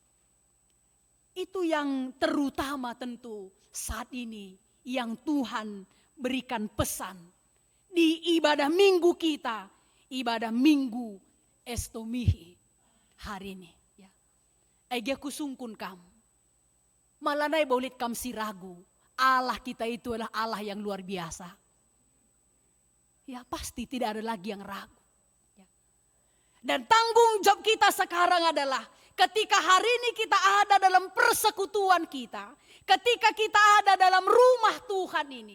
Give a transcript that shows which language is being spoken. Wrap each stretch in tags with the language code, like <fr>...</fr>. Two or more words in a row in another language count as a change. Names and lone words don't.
<id>Itu yang terutama tentu saat ini yang Tuhan berikan pesan di ibadah minggu kita, ibadah minggu Estomihi hari ini.</id> <btx>Ya. Ege kusungkun kam, malanai bolit kam si ragu.</btx> <id>Allah kita itu adalah Allah yang luar biasa. Ya pasti tidak ada lagi yang ragu. Ya. Dan tanggung jawab kita sekarang adalah ketika hari ini kita ada dalam persekutuan kita. Ketika kita ada dalam rumah Tuhan ini.</id>